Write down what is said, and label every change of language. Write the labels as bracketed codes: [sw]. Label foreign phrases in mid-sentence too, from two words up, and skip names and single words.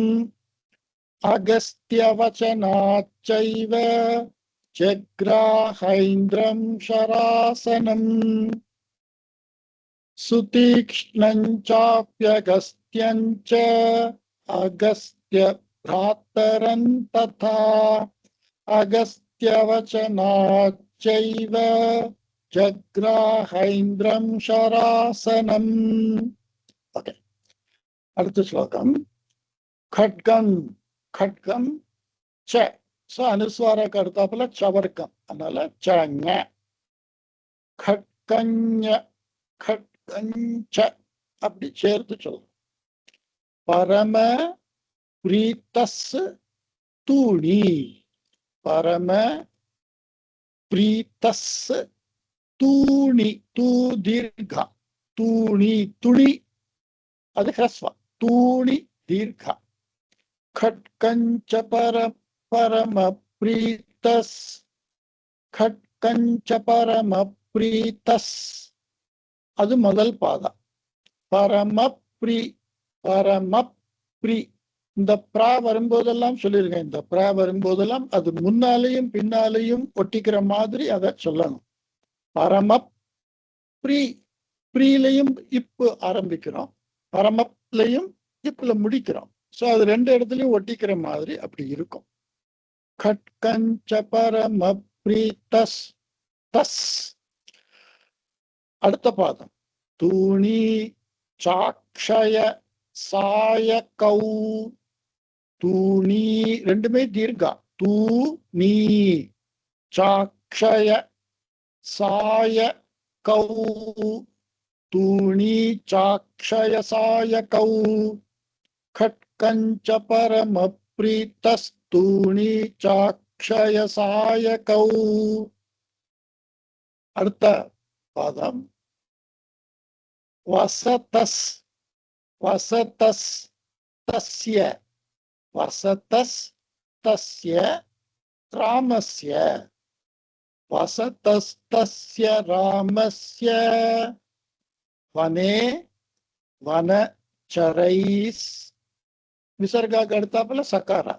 [sa] अगस्त्यवचनाच्चैव जग्राहैन्द्रं शरासनम् सुतीक्ष्णं चाप्यगस्त्यं च अगस्त्य भ्रातरं तथा अगस्त्यवचनाच्चैव जग्राहैन्द्रं शरासनम्. [ta] ஓகே, அடுத்த ஸ்லோகம். [sa] खड्गम खड्गम च [ta] சோ அனுஸ்வாரக் அடுத்தாப்புல சவர்க்கம், அதனால சங்க. [sa] खड्गञ्य खड्गञ्च [ta] அப்படி சேர்த்து சொல்றோம். [sa] परम प्रीतस् तूणी परम प्रीतस् तूणी [ta] தூ தீர்க்கா தூணி துணி அது ஹ்ரஸ்வ தூணி தீர்க்கா. [sa] खड्गञ्च परम प्रीतस् खड्गञ्च परम प्रीतस् [ta] அது முதல் பாதம். [sa] परमप्री परमप्री [ta] இந்த பிரா வரும்போதெல்லாம் சொல்லியிருக்கேன். இந்த பிரா வரும்போதெல்லாம் அது முன்னாலேயும் பின்னாலேயும் ஒட்டிக்கிற மாதிரி அதை சொல்லணும். பரமப்ரி ப்ரீலையும் இப்பு ஆரம்பிக்கிறோம், பரமப்லையும் இப்புல முடிக்கிறோம். சோ அது ரெண்டு இடத்துலயும் ஒட்டிக்கிற மாதிரி அப்படி இருக்கும். [sa] खड्गञ्च परम प्रीतस् தஸ். [ta] அடுத்த பாதம். [sa] तूणी चाक्षय सायकौ [ta] தூணி ரெண்டுமே தீர்க்கா. [sa] तू णी चाक्षय सायकौ तूणी चाक्षय सायकौ खड्गञ्च परम प्रीतस्तूणी चाक्षय सायकौ. [ta] அடுத்த பாதம். [sa] वसतस् वसतस् तस्य वसतस् तस्य रामस्य वसतस् तस्य रामस्य वने वनचरैस् [ta] விசர்காக்கு அடுத்தாப்புல சகாரா.